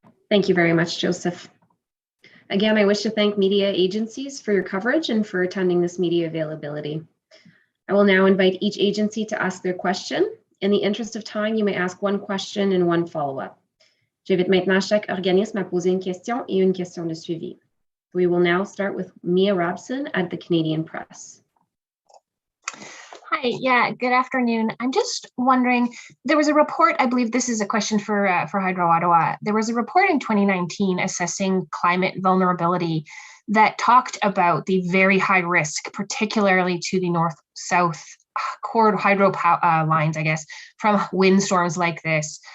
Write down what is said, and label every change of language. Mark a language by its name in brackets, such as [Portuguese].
[English] Thank you very much, Joseph. Again, I wish to thank media agencies for your coverage and for attending this media availability. I will now invite each agency to ask their question. In the interest of time, you may ask one question and one follow-up. [French] J'invite maintenant chaque organisme à poser une question et une question de suivi. [English] We will now start with Mia Robson at the Canadian Press. Hi, yeah, good afternoon. I'm just wondering, there was a report, I believe this is a question for Hydro Ottawa. There was a report in 2019 assessing climate vulnerability that talked about the very high risk, particularly to the north-south cord hydro lines, I guess, from windstorms like this.